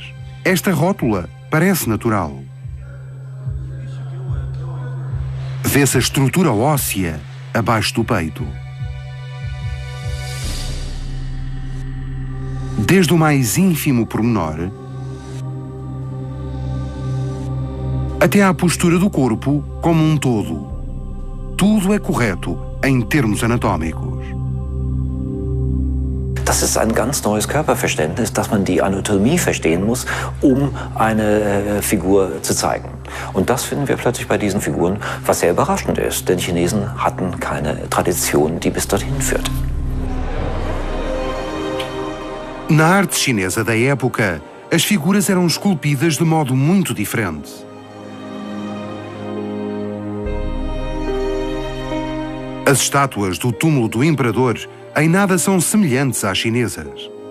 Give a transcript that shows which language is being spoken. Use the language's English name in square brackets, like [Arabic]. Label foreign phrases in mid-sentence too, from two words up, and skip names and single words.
[Portuguese] Esta rótula parece natural. Vê-se a estrutura óssea abaixo do peito. Desde o mais ínfimo pormenor até à postura do corpo como um todo. Tudo é correto em termos anatómicos. [German] Das ist ein ganz neues Körperverständnis, dass man die Anatomie verstehen muss, eine Figur zu zeigen. Und das finden wir plötzlich bei diesen Figuren, was sehr überraschend ist, denn Chinesen hatten keine Tradition, die bis dorthin führt. [Portuguese] Na arte chinesa da época, as figuras eram esculpidas de modo muito diferente. As estátuas do túmulo do imperador em nada são semelhantes às chinesas.